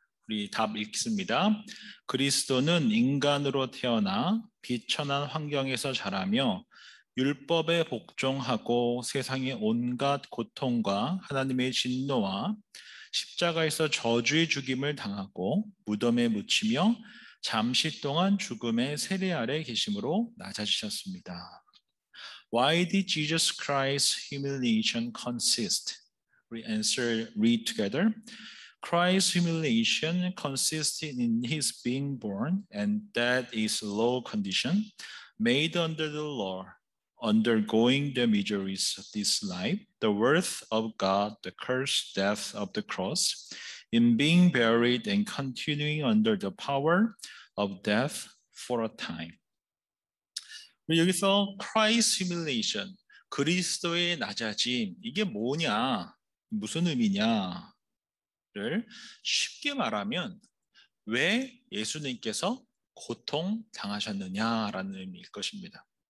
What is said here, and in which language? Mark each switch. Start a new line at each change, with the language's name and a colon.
Korean: 우리 답 읽습니다. 그리스도는 인간으로 태어나 비천한 환경에서 자라며 율법에 복종하고 세상의 온갖 고통과 하나님의 진노와 십자가에서 저주의 죽임을 당하고 무덤에 묻히며 잠시 동안 죽음의 세례 아래 계심으로 낮아지셨습니다.
English: Why did Jesus Christ's humiliation consist? We answer, read together. Christ's humiliation consisted in his being born, and that is low condition, made under the law, undergoing the miseries of this life, the wrath of God, the cursed death of the cross, in being buried and continuing under the power of death for a time.
Korean: 여기서
English: Christ's humiliation,
Korean: 그리스도의 낮아짐, 이게 뭐냐, 무슨 의미냐? 를 쉽게 말하면 왜 예수님께서 고통 당하셨느냐라는 의미일 것입니다.